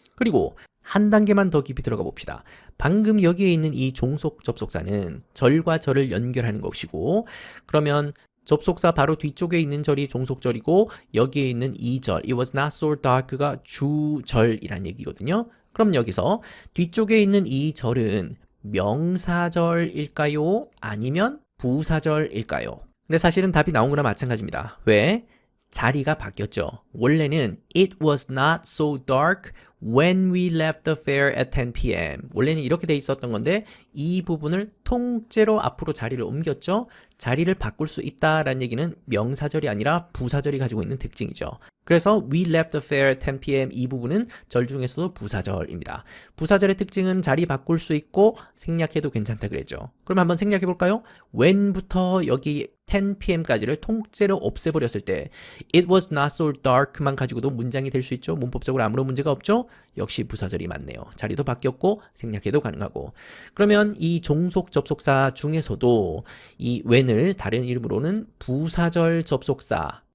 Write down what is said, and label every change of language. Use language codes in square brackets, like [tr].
[ko] 그리고 한 단계만 더 깊이 들어가 봅시다. 방금 여기에 있는 이 종속 접속사는 절과 절을 연결하는 것이고 그러면 접속사 바로 뒤쪽에 있는 절이 종속절이고 여기에 있는 이 절, [en] it was not so dark [ko] 가 주절이란 얘기거든요. 그럼 여기서 뒤쪽에 있는 이 절은 명사절일까요? 아니면 부사절일까요? 근데 사실은 답이 나온 거나 마찬가지입니다. 왜? 자리가 바뀌었죠. 원래는 [en] it was not so dark when we left the fair at 10 p.m. [ko] 원래는 이렇게 돼 있었던 건데 이 부분을 통째로 앞으로 자리를 옮겼죠. 자리를 바꿀 수 있다라는 얘기는 명사절이 아니라 부사절이 가지고 있는 특징이죠. 그래서 [en] we left the fair at 10 p.m. [ko] 이 부분은 절 중에서도 부사절입니다. 부사절의 특징은 자리 바꿀 수 있고 생략해도 괜찮다 그랬죠. 그럼 한번 생략해 볼까요? when부터 여기 10 p.m.까지를 통째로 없애버렸을 때 [en] it was not so dark [ko] 만 가지고도 문장이 될 수 있죠. 문법적으로 아무런 문제가 없죠. 역시 부사절이 맞네요. 자리도 바뀌었고 생략해도 가능하고 그러면 이 종속 접속사 중에서도 이 when을 다른 이름으로는 부사절 접속사